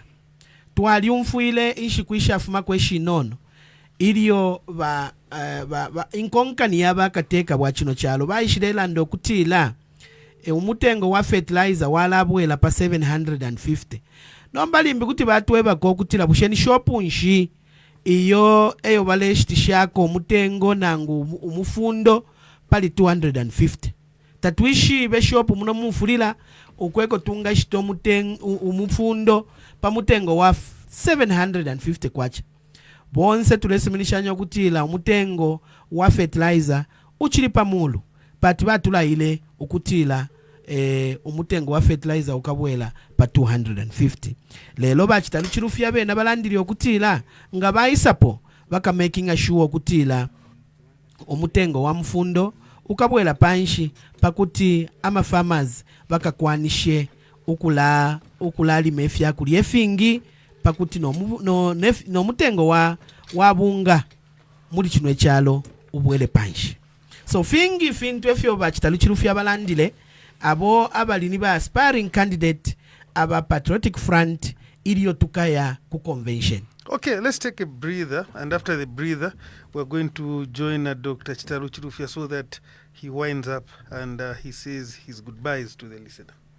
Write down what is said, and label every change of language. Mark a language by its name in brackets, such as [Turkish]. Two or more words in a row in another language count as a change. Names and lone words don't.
[Bemba] Twali umfuile ishi kuisha fuma kweshi nono iliyo ba inkonkani yaba kateka bwa kino kyalo baishilela ndo kutila umutengo wa fertilizer walabwela pa 750. Nombali mbi kuti batweba ko kutila busheni shopu nshi iyo eyo baleshitishako umutengo nangu umufundo pali 250. Tatwishi be shop muno mufulila ukweko tunga shito umufundo pa mutengo wa 750 kwacha. Bonse tulesiminishanya ukutila umutengo wa fertilizer uchili pa mulu pati batula ile ukutila umutengo wa fertilizer ukabwela pa 250. Lelo ba Chitalu Chilufya bena balandiri okutila nga baisapo baka [English] making sure [Bemba] okutila umutengo wa mfundo ukabwela panshi pakuti ama farmers baka kwanishe ukulali mefya kuli efingi pakuti no mutengo wa bunga muri kino ekyalo ubwele panshi. So fingi fintu efyo ba Chitalu Chilufya balandile abo abalini ba [English] aspiring candidate [Bemba] aba Patriotic Front iliyo tukaya ku convention. [English] Okay, let's take a breather, and after the breather we're going to join Dr. Chitalu Chilufya so that he winds up and he says his goodbyes to the listener.